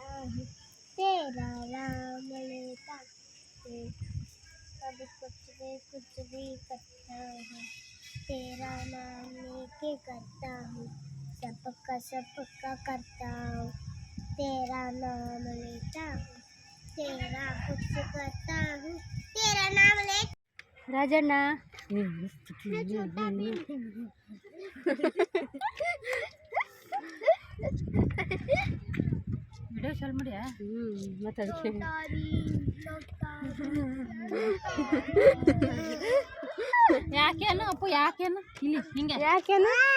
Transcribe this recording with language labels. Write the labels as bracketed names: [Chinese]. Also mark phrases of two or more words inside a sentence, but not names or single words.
[Hindi] हूँ, तेरा नाम लेता हूँ, कभी कुछ भी करता हूँ, तेरा नाम लेके करता हूँ, सबका करता हूँ, तेरा नाम लेता हूँ, तेरा कुछ करता हूँ, तेरा नाम ले [Kannada] ರಾಜಣ್ಣ ವಿಡಿಯೋ ಚಾಲು ಮಾಡ್ಯಾ? ಮತ್ತೆ ಅದಕ್ಕೆ ಯಾಕೇನು ಅಪ್ಪು ಯಾಕೇನು ಇಲ್ಲಿ ಹಿಂಗೆ ಯಾಕೇನು